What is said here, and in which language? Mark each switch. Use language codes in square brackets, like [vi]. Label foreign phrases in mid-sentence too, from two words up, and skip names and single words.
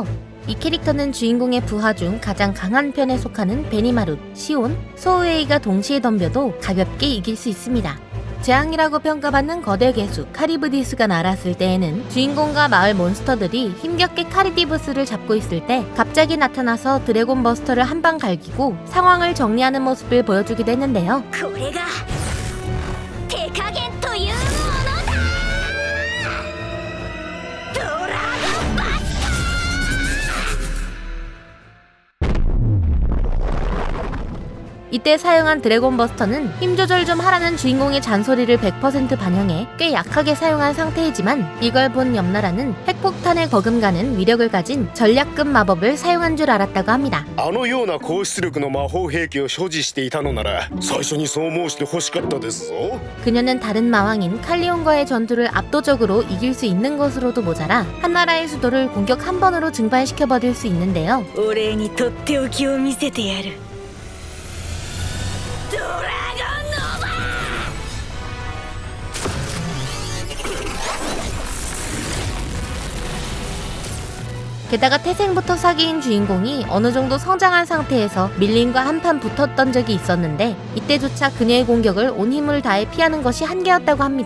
[ko] 이 캐릭터는 주인공의 부하 중 가장 강한 편에 속하는 베니마루, 시온, 소우에이가 동시에 덤벼도 가볍게 이길 수 있습니다. 재앙이라고 평가받는 거대 괴수 카리브디스가 날았을 때에는 주인공과 마을 몬스터들이 힘겹게 카리디브스를 잡고 있을 때 갑자기 나타나서 드래곤 버스터를 한 방 갈기고 상황을 정리하는 모습을 보여주기도 했는데요. [ja] これが手加減というものだ。ドラゴンバス [ko] 이때 사용한 드래곤 버스터는 힘 조절 좀 하라는 주인공의 잔소리를 100% 반영해 꽤 약하게 사용한 상태이지만 이걸 본 염나라는 핵폭탄에 거금가는 위력을 가진 전략급 마법을 사용한 줄 알았다고 합니다. [ja] あのような高出力の魔法兵器を所持していたのなら最初にそう申して欲しかったですぞ。 [ko] 그녀는 다른 마왕인 칼리온과의 전투를 압도적으로 이길 수 있는 것으로도 모자라 한 나라의 수도를 공격 한 번으로 증발시켜버릴 수 있는데요. [ja] お礼にとっておきを見せてやる。ドラゴンノーバー。 [ko] 게다가 태생부터 사기인 주인공이 어느 정도 성장한 상태에서 밀림과 한판 붙었던 적이 있었는데 이때조차 그녀의 공격을 온 힘을 다해 피하는 것이 한계였다고 합니다.